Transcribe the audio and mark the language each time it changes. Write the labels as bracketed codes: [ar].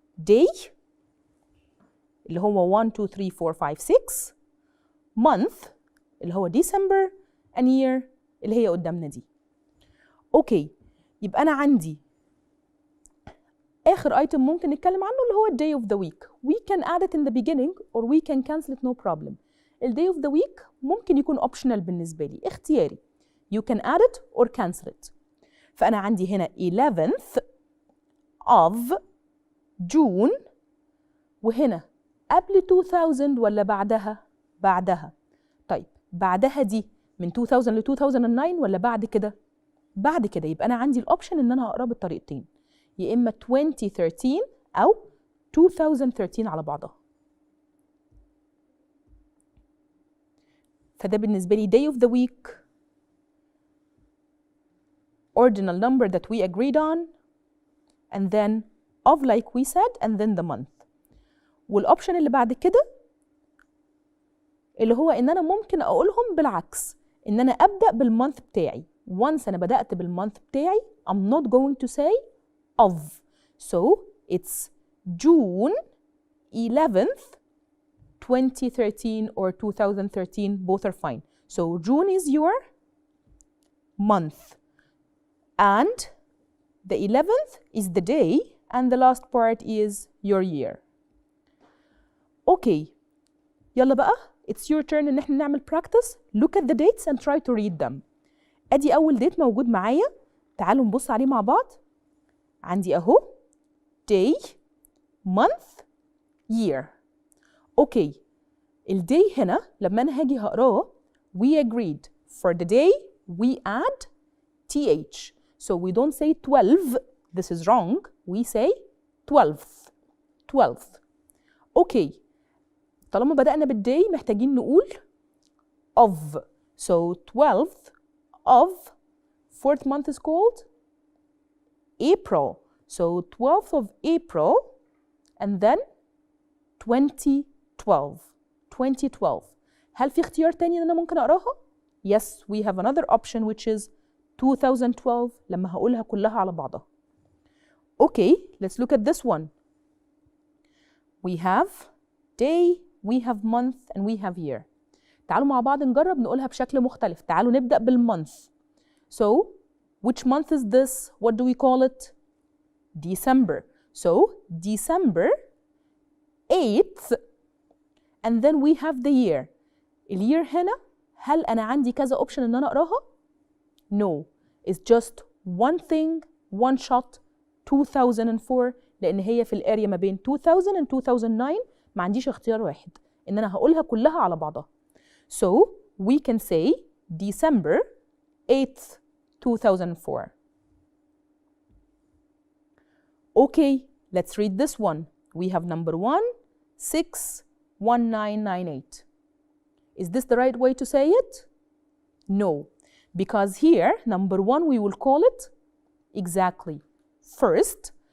[ar] day اللي هو 1 2 3 4 5 6. month اللي هو December and year اللي هي قدامنا دي. اوكي يبقى أنا عندي آخر ايتم ممكن نتكلم عنه اللي هو day of the week. [en] We can add it in the beginning or we can cancel it no problem. [ar] ال day of the week ممكن يكون optional بالنسبة لي اختياري. [en] You can add it or cancel it. [ar] فأنا عندي هنا 11th of June وهنا قبل 2000 ولا بعدها؟ بعدها. طيب بعدها دي من 2000 ل 2009 ولا بعد كده؟ بعد كده. يبقى أنا عندي الأوبشن إن أنا هقراه بالطريقتين يا إما 2013 أو 2013 على بعضها. فده بالنسبة لي [en] day of the week, ordinal number that we agreed on, and then of like we said, and then the month. [ar] والأوبشن اللي بعد كده اللي هو إن أنا ممكن أقولهم بالعكس إن أنا أبدأ بالمونث بتاعي. [en] once [ar] أنا بدأت بالمونث بتاعي [en] I'm not going to say of. So it's June 11th 2013 or 2013, both are fine. So June is your month and the 11th is the day and the last part is your year. Okay, [ar] يلا بقى [en] it's your turn ان احنا نعمل practice. Look at the dates and try to read them. [ar] ادي اول ديت موجود معايا تعالوا نبص عليه مع بعض. عندي اهو day month year. [en] okay, [ar] الداي هنا لما انا هاجي هقراه [en] we agreed for the day we add th. So we don't say 12, this is wrong. We say 12th. [ar] اوكي، طالما بدأنا بالداي محتاجين نقول of. [en] So 12th of fourth month is called April. So 12th of April and then 2012. [ar] هل في اختيار تاني ان انا ممكن اقراها؟ [en] Yes, we have another option which is [ar] 2012 لما هقولها كلها على بعضها. [en] Okay, let's look at this one. We have day, we have month and we have year. [ar] تعالوا مع بعض نجرب نقولها بشكل مختلف. تعالوا نبدأ بالmonth. [en] So, which month is this? What do we call it? December. So, December 8th and then we have the year. [ar] الير هنا هل أنا عندي كذا option إن أنا أقراها؟ [en] No, it's just one thing, one shot, [ar] 2004 لأن هي في الاريا ما بين 2000 and 2009 ما عنديش اختيار واحد إن أنا هقولها كلها على بعضها. [en] So we can say December 8th, 2004. Okay, let's read this one. We have number 1, 6, 1998. Is this the right way to say it? No, because here, number 1, we will call it exactly first.